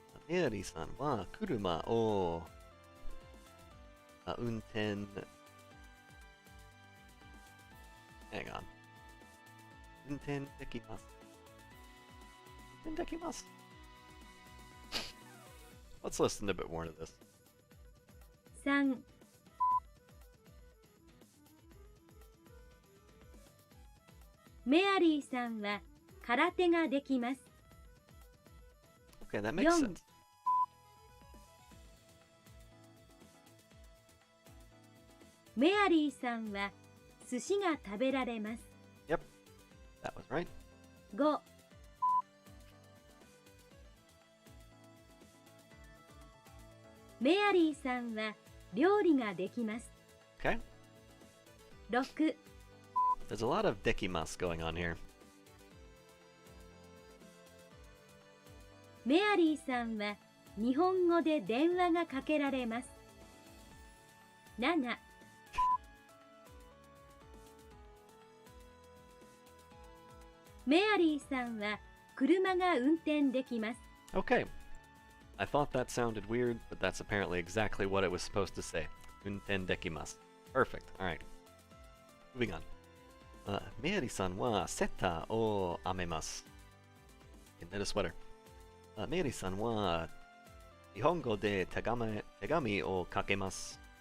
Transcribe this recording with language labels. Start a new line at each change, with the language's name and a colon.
Japanese: Meiri-san wa kuruma o unten.
English: Hang on.
Japanese: Unten dekimasu. Unten dekimasu.
English: Let's listen a bit more to this.
Japanese: 3、メアリーさんは空手ができます。
English: Okay, that makes sense.
Japanese: メアリーさんは寿司が食べられます。
English: Yep, that was right.
Japanese: 5、メアリーさんは料理ができます。
English: Okay. 6、 There's a lot of dekimasu going on here.
Japanese: メアリーさんは日本語で電話がかけられます。 7、メアリーさんは車が運転できます。
English: Okay. I thought that sounded weird, but that's apparently exactly what it was supposed to say.
Japanese: Unten dekimasu.
English: Perfect. Alright. Moving on.
Japanese: Meiri-san wa seta o amemasu.
English: You can knit a sweater.
Japanese: Meiri-san wa nihongo de tegami o kakemasu.